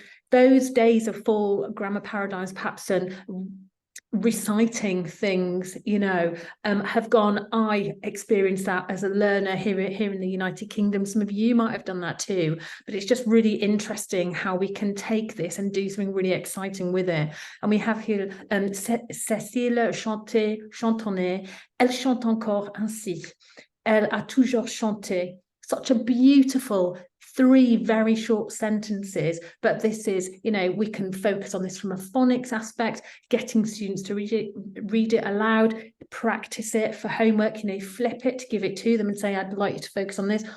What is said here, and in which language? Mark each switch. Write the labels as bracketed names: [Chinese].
[English] Those days of full grammar paradigms, perhaps, and reciting things, you know, have gone. I experienced that as a learner here in the United Kingdom. Some of you might have done that too, but it's just really interesting how we can take this and do something really exciting with it. And we have here [French] Cécile Chantonnet, elle chante encore ainsi, elle a toujours chanté. [English] Such a beautiful 3 very short sentences, but this is, you know, we can focus on this from a phonics aspect, getting students to read it aloud, practice it for homework, you know, flip it, give it to them and say, I'd like you to focus on this.